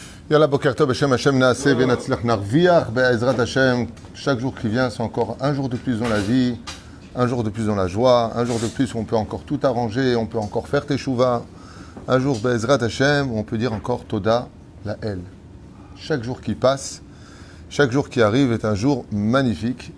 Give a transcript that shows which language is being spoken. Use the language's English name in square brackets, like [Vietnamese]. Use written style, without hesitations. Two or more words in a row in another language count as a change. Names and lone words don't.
[Hebrew] יאללה בוקר טוב, השם נעשה ונצליח נרוויח בעזרת השם. [French] Chaque jour qui vient, c'est encore un jour de plus dans la vie, un jour de plus dans la joie, un jour de plus où on peut encore tout arranger, on peut encore faire Teshuvah. Un jour [Hebrew] בעזרת השם [French] où on peut dire encore [Hebrew] תודה לאל. [French] Chaque jour qui passe, chaque jour qui arrive est un jour magnifique.